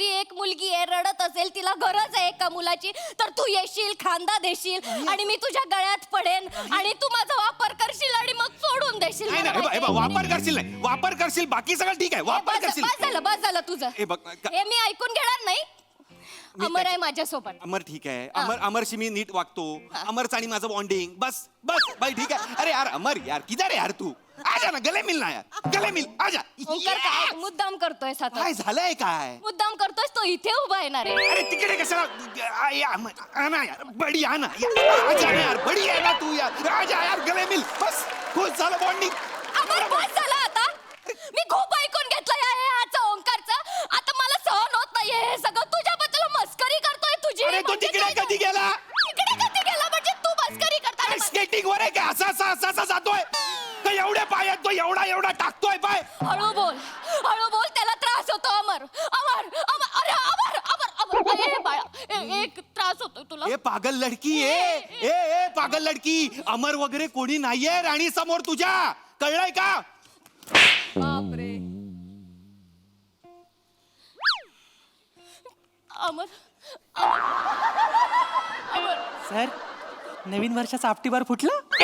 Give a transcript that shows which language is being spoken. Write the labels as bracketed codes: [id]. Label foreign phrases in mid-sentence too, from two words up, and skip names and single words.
[mr] एक मुलगी आहे, रडत असेल, तिला गरज आहे एका मुलाची. तर तू येशील, खांदा देशील, आणि मी तुझ्या गळ्यात पडेन, आणि तू माझा वापर करशील, आणि मग सोडून देशील. नाही, मला हे बघ, माहिती आहे. वापर करशील नाही. वापर करशील बाकी सगळं ठीक आहे. वापर करशील. बस झालं तुझं. हे बघ, हे मी ऐकून घेणार नाही. अमर आहे माझ्यासोबत. अमर ठीक आहे. अमरशी मी नीट वागतो. अमरचं आणि माझं बॉन्डिंग. बस बाई ठीक आहे. [hi] अरे यार अमर यार, किधर है यार तू? आजा ना, गले मिल ना यार. गले मिल, आजा. [mr] ओंकार, काय मुद्दाम करतोय आता? काय झालंय काय? मुद्दाम करतोयस. तो इथे उभा येणार आहे. अरे तिकडे कशाला? [hi] आना यार, बडी आना. आजा ना यार, [mr] बडी आहे ना तू यार. [hi] आजा यार, गले मिल. [mr] बस खुश झालं बॉन्डिंग. अमर, बस झालं आता. मी खूप ऐकून घेतलंय ह्याचं ओंकारचं. आता मला सहन होत नाहीये हे सगळं. तुझ्याबद्दल मस्करी करतोय तुझी. अरे तो तिकडे कधी गेला? तिकडे कधी गेला म्हणजे तू मस्करी करता? स्केटिंग वर आहे का? असा जातोय. एवढा टाकतोय पाय. हळू बोल, त्याला त्रास होतो. अमर अमर अमर अरे अमर अमर अमर ए बाळा, एक त्रास होतो तुला. [hi] ए पागल लडकी ए पागल लडकी, [mr] अमर वगैरे कोणी नाहीये राणी समोर तुझ्या, कळलंय का? बापरे. अमर सर नवीन वर्षाचा आपटीबार फुटला.